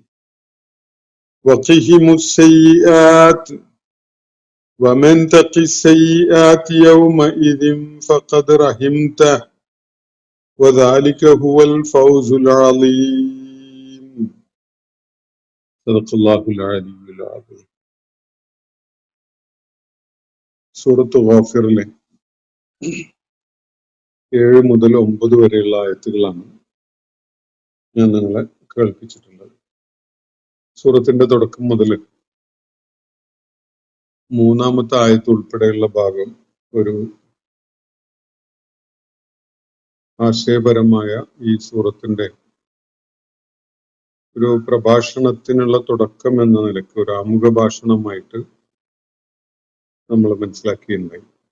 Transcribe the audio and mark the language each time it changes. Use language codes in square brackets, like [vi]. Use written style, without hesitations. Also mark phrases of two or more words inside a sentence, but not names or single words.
[ar] وقهم السيئات ومن تق السيئات يومئذ فقد رحمته وذلك هو الفوز العظيم صدق الله العلي العظيم. [ml] സൂറത്ത് ഗാഫിറിലെ 7 മുതൽ 9 വരെയുള്ള ആയത്തുകളാണ് ഞാൻ നിങ്ങളെ കേൾപ്പിച്ചിട്ടുള്ളത്. സൂറത്തിന്റെ തുടക്കം മുതൽ 3-ാമത്തെ ആയത്ത് ഉൾപ്പെടെയുള്ള ഭാഗം ഒരു ആശയപരമായ ഈ സൂറത്തിന്റെ ഒരു പ്രഭാഷണത്തിനുള്ള തുടക്കം എന്ന നിലയ്ക്ക് ഒരു ആമുഖ ഭാഷണമായിട്ട് നമ്മൾ മനസ്സിലാക്കിയിട്ടുണ്ടായി.